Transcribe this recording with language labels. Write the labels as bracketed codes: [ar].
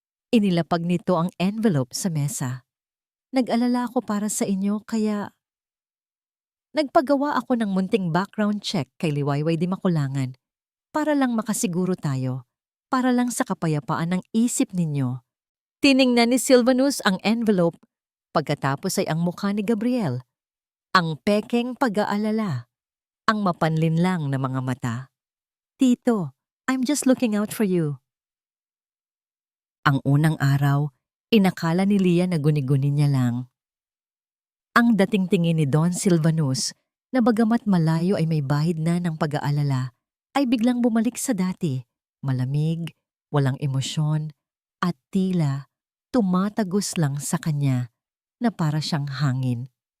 [tl] Inilapag nito ang envelope sa mesa. Nag-alala ako para sa inyo kaya nagpagawa ako ng munting background check kay Liwayway Di Makulangan para lang makasiguro tayo, para lang sa kapayapaan ng isip ninyo. Tiningnan ni Silvanus ang envelope, pagkatapos ay ang mukha ni Gabriel. Ang pekeng pag-aalala, ang mapanlinlang na mga mata. [en] Tito, I'm just looking out for you. [tl] Ang unang araw, inakala ni Lia na guni-guni niya lang. Ang dating tingin ni Don Silvanus na bagamat malayo ay may bahid na ng pag-aalala, ay biglang bumalik sa dati, malamig, walang emosyon, at tila tumatagos lang sa kanya na para siyang hangin.